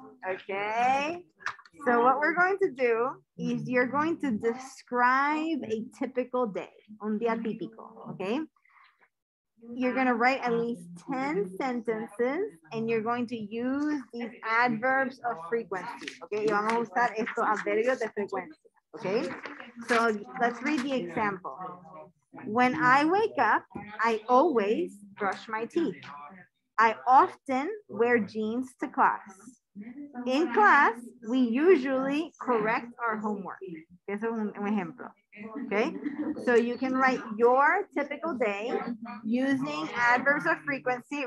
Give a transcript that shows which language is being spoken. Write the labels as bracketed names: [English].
[English] Okay, so what we're going to do is you're going to describe a typical day, [Spanish] un día típico, [English] okay? You're going to write at least 10 sentences and you're going to use these adverbs of frequency, okay? [Spanish] Y vamos a usar estos adverbios de frecuencia, okay? [English] So let's read the example. When I wake up, I always brush my teeth. I often wear jeans to class. In class, we usually correct our homework. [Spanish] Eso es un ejemplo. [English] Okay, so you can write your typical day using adverbs of frequency.